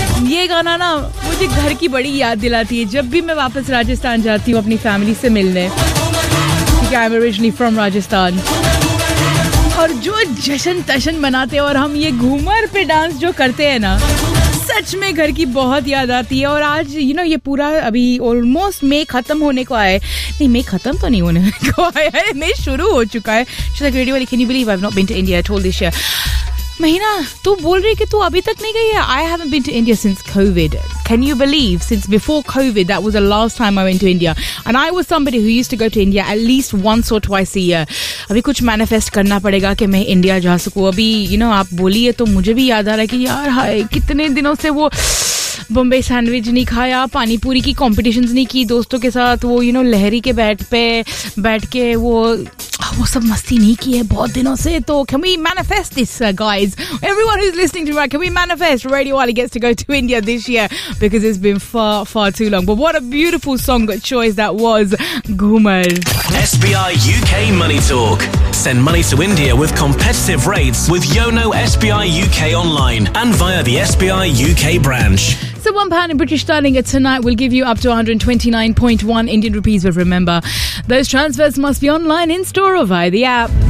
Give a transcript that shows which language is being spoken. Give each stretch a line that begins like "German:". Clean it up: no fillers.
Hindi: ये गाना ना मुझे घर की बड़ी याद दिलाती है जब भी मैं वापस राजस्थान जाती हूँ अपनी फैमिली से मिलने क्योंकि
English: I am originally from Rajasthan
Hindi: और जो जशन तशन मनाते हैं और हम ये घूमर पे डांस जो करते हैं ना सच में घर की बहुत याद आती है और आज यू नो ये पूरा अभी ऑलमोस्ट मई खत्म होने को आया है नहीं मई खत्म तो नहीं होने को आया है मई शुरू हो चुका है रेडियो वाली
English: can you believe I have not been to India
Hindi: Mahina, तू बोल रही कि तू अभी तक नहीं गई है?
English: I haven't been to India since COVID. Can you believe? Since before COVID, that was the last time I went to India. And I was somebody who used to go to India at least once or twice a year.
Hindi: अभी कुछ manifest करना पड़ेगा कि मैं India जा सकूँ. अभी, you know, आप बोली है तो मुझे भी याद आ रहा है कि यार हाय कितने दिनों से वो बॉम्बे सैंडविच नहीं खाया पानी पूरी की कॉम्पिटिशन्स नहीं की दोस्तों के साथ वो यू नो लहरी के बैट पे बैठ के वो सब मस्ती नहीं की है बहुत दिनों से तो
English: Can we manifest this guys everyone who is listening to me can we manifest radio वाली gets to go to India this year because it's been far far too long but what a beautiful song choice that was Ghoomar SBI UK Money Talk. Send money to India with competitive rates with Yono SBI UK online and via the SBI UK branch. So £1 in British sterling tonight will give you up to 129.1 Indian rupees. But remember, those transfers must be online, in store or via the app.